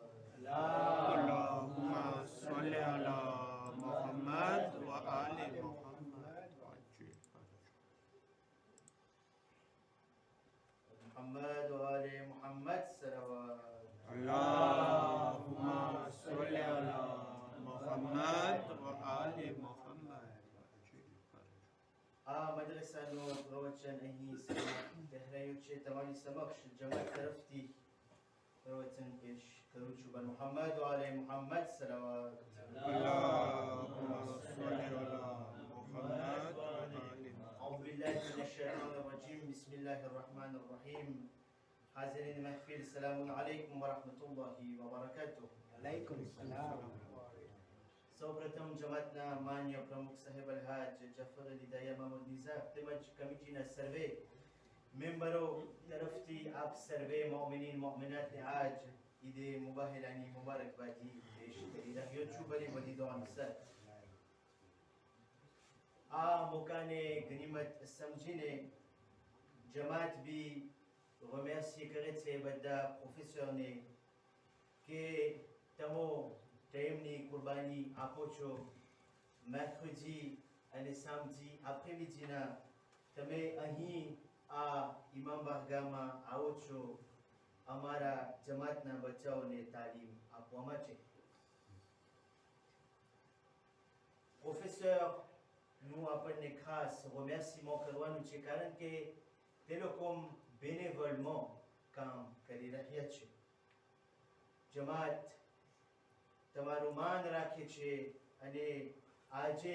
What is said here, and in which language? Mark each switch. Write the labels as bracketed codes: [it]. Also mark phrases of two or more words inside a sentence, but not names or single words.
[ar] اللهم صل على محمد وآل محمد [fa] محمد و آل محمد صلوات [ar] اللهم صل على محمد وآل محمد [gu] આ મદ્રસાનો પ્રવચન અહીં કહેરાયું છે તમારી સમક્ષ જમાત તરફથી પ્રવચન પેશ કરું છું [fa] بن محمد و آل محمد صلوات [ar] اللهم صل على محمد وآل محمد أعوذ بالله من الشيطان الرجيم بسم الله الرحمن الرحيم حاضرين محفل السلام عليكم ورحمة الله وبركاته عليكم السلام. [gu] સૌપ્રથમ જમાતના માન્ય પ્રમુખ સાહેબ અલહાજ જફર અલી દયા મહમદ નિઝાર તેમજ કમિટીના સર્વે મેમ્બરો તરફથી આપ સર્વે મોમિનીન મોમિનાતને આજ ઈદે મુબાહિલાની મુબારકબાદી પેશ કરી રહ્યો છું બધી બધી દુઆ સર આ મોકાને ગનીમત સમજીને જમાત બી remercier કરે છે બધા પ્રોફેસરને કે તમો ટાઈમની કુરબાની આપો છો mercredi અને [fr] samedi après-midi [gu] તમે અહીં આ ઇમામ બારગાહમાં આવો છો અમારા જમાતના બચ્ચાઓને તાલીમ આપવા માટે પ્રોફેસરનું આપણને ખાસ remerciement કરવાનું છે કારણ કે તે લોકો bénévolement કામ કરી રહ્યા છે જમાત તમારું માન રાખે છે અને આજે